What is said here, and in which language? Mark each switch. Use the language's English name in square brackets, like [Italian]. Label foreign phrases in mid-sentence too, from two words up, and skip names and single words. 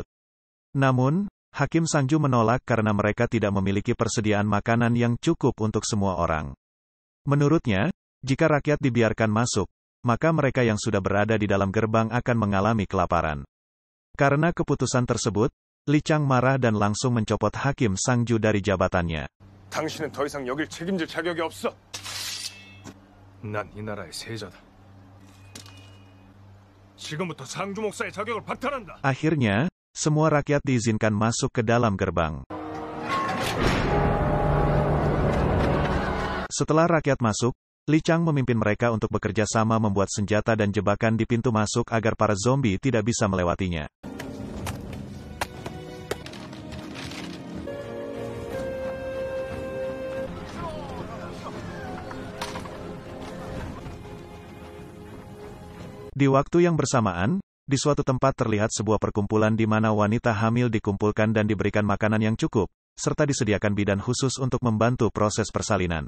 [Indonesian] Namun, Hakim Sangju menolak karena mereka tidak memiliki persediaan makanan yang cukup untuk semua orang. Menurutnya, jika rakyat dibiarkan masuk, maka mereka yang sudah berada di dalam gerbang akan mengalami kelaparan. Karena keputusan tersebut, Li Chang marah dan langsung mencopot Hakim Sangju dari jabatannya. [Korean] 당신은 더 이상 여길 책임질 자격이 없어. 난 이 나라의 세자다. 지금부터 상주 목사의 자격을 박탈한다. [Indonesian] Akhirnya, semua rakyat diizinkan masuk ke dalam gerbang. Setelah rakyat masuk, Li Chang memimpin mereka untuk bekerja sama membuat senjata dan jebakan di pintu masuk agar para zombie tidak bisa melewatinya. Di waktu yang bersamaan, di suatu tempat terlihat sebuah perkumpulan di mana wanita hamil dikumpulkan dan diberikan makanan yang cukup, serta disediakan bidan khusus untuk membantu proses persalinan.